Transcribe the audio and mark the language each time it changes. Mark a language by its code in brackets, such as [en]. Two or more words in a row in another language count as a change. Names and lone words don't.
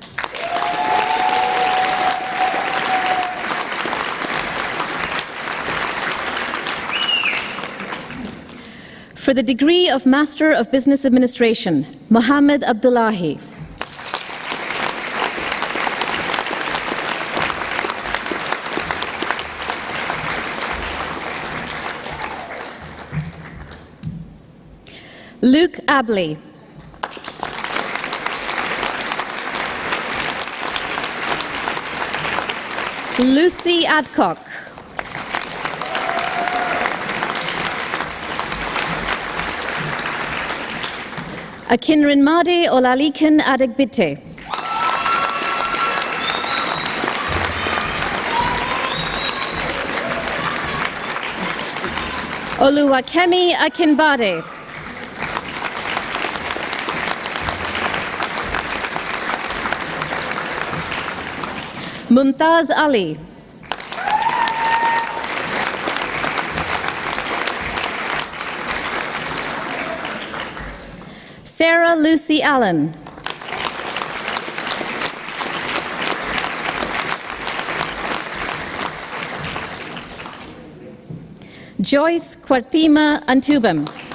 [en] For the degree of Master of Business Administration, Mohammed Abdullahi. Luke Abley. Lucy Adcock. Akinrinmade Olalikin Adegbite. Oluwakemi Akinbade. Mumtaz Ali. Sarah Lucy Allen. Joyce Kwartima Antubam.